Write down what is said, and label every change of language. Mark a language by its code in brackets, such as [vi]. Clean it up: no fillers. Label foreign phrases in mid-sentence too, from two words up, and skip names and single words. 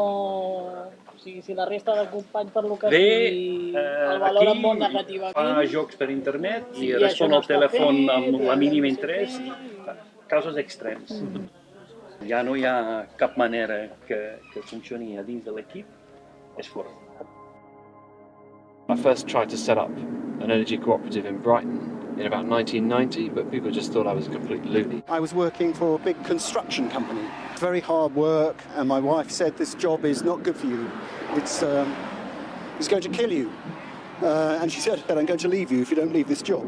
[ca] O sigui, si la resta de companys per lo que sigui el valoren molt negativament... Fa jocs per internet i respon al telèfon amb la mínima interès, casos extrems. Ja no hi ha cap manera que funcioni a dins de l'equip, és fora. [en] I first tried to set up an energy cooperative in Brighton in about 1990, but people just thought I was a complete loony. I was working for a big construction company. Very hard work, and my wife said, this job is not good for you. It's going to kill you. And she said, I'm going to leave you if you don't leave this job.